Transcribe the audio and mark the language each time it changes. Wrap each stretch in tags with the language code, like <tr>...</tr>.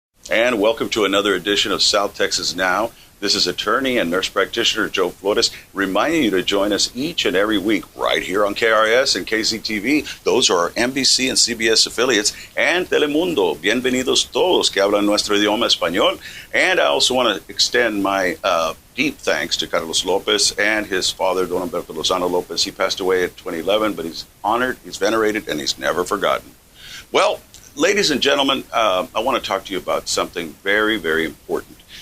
<en>And welcome to another edition of South Texas Now. This is attorney and nurse practitioner Joe Flores, reminding you to join us each and every week right here on KRS and KCTV. Those are our NBC and CBS affiliates, and Telemundo.</en> <es>Bienvenidos todos que hablan nuestro idioma español.</es> <en>And I also want to extend my deep thanks to Carlos Lopez and his father, Don Humberto Lozano Lopez. He passed away at 2011, but he's honored, he's venerated, and he's never forgotten. Well, ladies and gentlemen, I want to talk to you about something very, very important.</en>